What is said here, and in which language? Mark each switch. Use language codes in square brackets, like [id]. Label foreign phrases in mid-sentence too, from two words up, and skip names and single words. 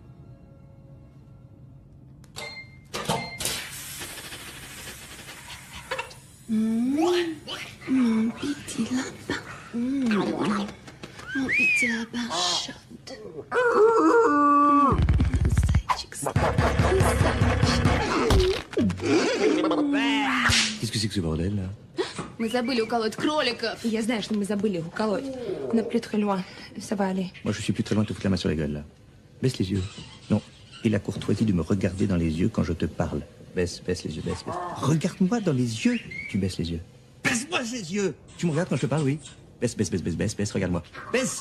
[fr] Mon petit lapin. Mon petit lapin chante. Qu'est-ce que c'est que ce bordel, là? [ru] Мы забыли уколоть кроликов. Я знаю, что мы забыли их уколоть. [fr] Но plus très loin. Ça va aller. Moi, je suis plus très loin de te foutre la main sur la gueule, là. Baisse les yeux. Non. Et la courtoisie de me regarder dans les yeux quand je te parle. Baisse les yeux, baisse. Regarde-moi dans les yeux. Tu baisses les yeux. Baisse-moi les yeux. Tu me regardes quand je te parle, oui. Baisse, regarde-moi. Baisse.